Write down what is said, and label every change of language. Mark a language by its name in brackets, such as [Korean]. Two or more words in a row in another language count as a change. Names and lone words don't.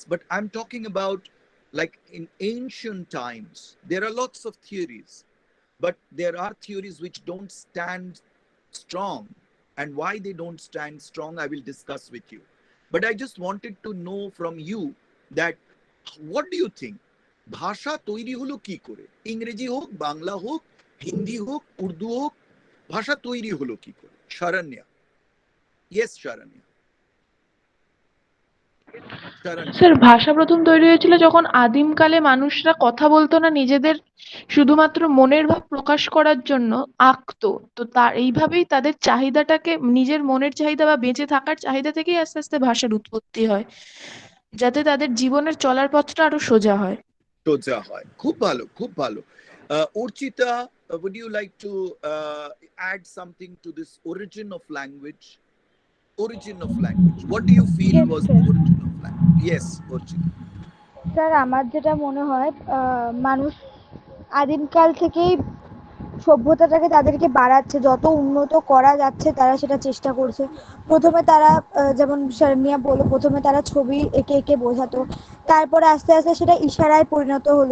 [English] But I'm talking about like in ancient times, there are lots of theories, but there are theories which don't stand strong. And why they don't stand strong, I will discuss with you. But I just wanted to know from you that what do you think? [Bangla] ভাষা তৈরি হলো কি করে? ইংরেজি হোক, বাংলা হোক, হিন্দি হোক, উর্দু হোক, ভাষা তৈরি হলো কি করে? [English] Sharanya. Yes, Sharanya. [Bangla] স্যার ভাষা প্রথম তৈরি হয়েছিল যখন আদিমকালে মানুষরা কথা বলতো না, নিজেদের শুধুমাত্র মনের ভাব প্রকাশ করার জন্য আঁকতো। তো এইভাবেই তাদের চাহিদাটাকে, নিজের মনের চাহিদা বা বেঁচে থাকার চাহিদা থেকেই আস্তে আস্তে ভাষার উৎপত্তি হয়, যাতে তাদের জীবনের চলার পথটা আরো সোজা হয়। সোজা হয়। খুব ভালো, খুব ভালো। [English] Urchita, would you like to add something to this origin of language? Origin of language. What do you feel Yes, was sir. the origin of language? Yes, Urchita. [Bangla] স্যার আমার যেটা মনে হয় মানুষ আদিমকাল থেকেই সভ্যতাটাকে তাদেরকে বাড়াচ্ছে, যত উন্নত করা যাচ্ছে তারা সেটা চেষ্টা করছে। প্রথমে তারা যেমন শারমিয়া বলল, প্রথমে তারা ছবি এঁকে এঁকে বোঝাতো, তারপরে আস্তে আস্তে সেটা ইশারায় পরিণত হলো।